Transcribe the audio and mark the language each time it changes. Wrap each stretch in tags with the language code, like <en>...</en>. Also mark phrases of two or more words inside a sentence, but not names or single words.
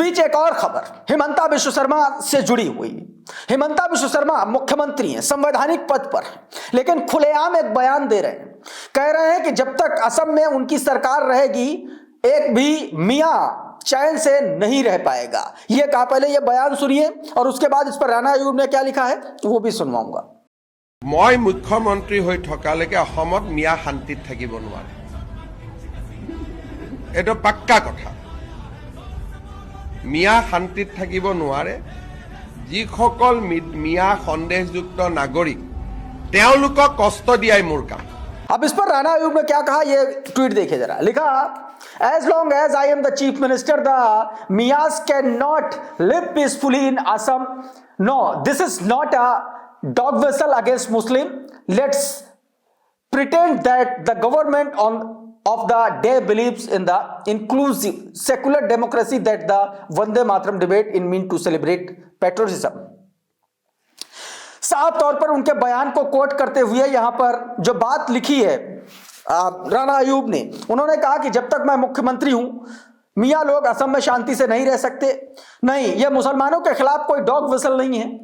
<hi>बीच एक और खबर हिमंता बिश्व शर्मा से जुड़ी हुई। हिमंता बिश्व शर्मा मुख्यमंत्री हैं, संवैधानिक पद पर हैं, लेकिन खुलेआम एक बयान दे रहे हैं। कह रहे हैं कि जब तक असम में उनकी सरकार रहेगी एक भी मियां चैन से नहीं रह पाएगा। यह कहा। पहले यह बयान सुनिए और उसके बाद इस पर राणा अयूब ने क्या लिखा है वो भी सुनवाऊंगा।</hi> <as>मैं मुख्यमंत्री হৈ থকালৈকে অসমত মিয়া শান্তিত থাকিব নোৱাৰে। এটা পাক্কা কথা। মিয়া শান্তিত থাকিব নোৱাৰে। যিসকল মিয়া সন্দেহযুক্ত নাগৰিক তেওঁলোকক কষ্ট দিয়াই মোৰ কাম।</as> <hi>अब इस पर राणा अयूब ने क्या कहा ये ट्वीट देखिए जरा। लिखा,</hi> <en>as long as I am the chief minister, the Miyas cannot live peacefully in Assam. No, this is not a dog whistle against Muslim. Let's pretend that the government of the day believes in the inclusive secular democracy that the Vande Mataram debate in mean to celebrate patriotism.</en> <hi>साफ तौर पर उनके बयान को कोट करते हुए यहां पर जो बात लिखी है राणा अयूब ने, उन्होंने कहा कि जब तक मैं मुख्यमंत्री हूं मियां लोग असम में शांति से नहीं रह सकते। नहीं, यह मुसलमानों के खिलाफ कोई</hi> <en>dog whistle</en> <hi>नहीं है।</hi>